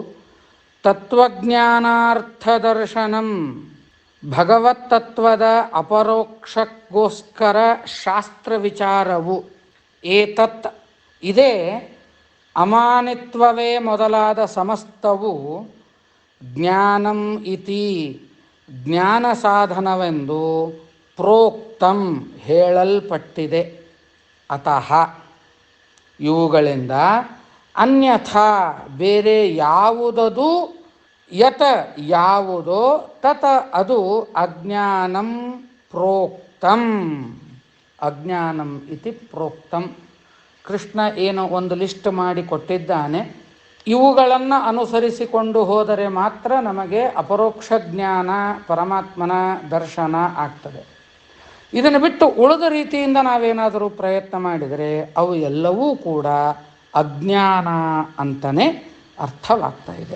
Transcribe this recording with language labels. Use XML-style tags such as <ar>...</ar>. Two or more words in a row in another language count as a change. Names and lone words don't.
<kn>ತತ್ವಜ್ಞಾನಾರ್ಥದರ್ಶನಂ ಭಗವತ್ ತತ್ವದ ಅಪರೋಕ್ಷಕ್ಕೋಸ್ಕರ ಶಾಸ್ತ್ರ ವಿಚಾರವು ಏತತ್ ಇದೇ ಅಮಾನಿತ್ವವೇ ಮೊದಲಾದ ಸಮಸ್ತವು</kn> <sa>ಜ್ಞಾನಂ ಇತಿ</sa> <kn>ಜ್ಞಾನ ಸಾಧನವೆಂದು ಪ್ರೋಕ್ತಂ ಹೇಳಲ್ಪಟ್ಟಿದೆ. ಅತಃ ಇವುಗಳಿಂದ ಅನ್ಯಥಾ ಬೇರೆ ಯಾವುದದು ಯತ ಯಾವುದೋ ತತ ಅದು</kn> <sa>ಅಜ್ಞಾನಂ ಪ್ರೋಕ್ತಂ ಅಜ್ಞಾನಂ ಇತಿ ಪ್ರೋಕ್ತಂ.</sa> <kn>ಕೃಷ್ಣ ಏನು ಒಂದು ಲಿಸ್ಟ್ ಮಾಡಿ ಕೊಟ್ಟಿದ್ದಾನೆ, ಇವುಗಳನ್ನು ಅನುಸರಿಸಿಕೊಂಡು ಹೋದರೆ ಮಾತ್ರ ನಮಗೆ ಅಪರೋಕ್ಷ ಜ್ಞಾನ ಪರಮಾತ್ಮನ ದರ್ಶನ ಆಗ್ತದೆ. ಇದನ್ನು ಬಿಟ್ಟು ಉಳಿದ ರೀತಿಯಿಂದ ನಾವೇನಾದರೂ ಪ್ರಯತ್ನ ಮಾಡಿದರೆ ಅವು ಎಲ್ಲವೂ ಕೂಡ ಅಜ್ಞಾನ ಅಂತಲೇ ಅರ್ಥವಾಗ್ತಾ ಇದೆ.</kn>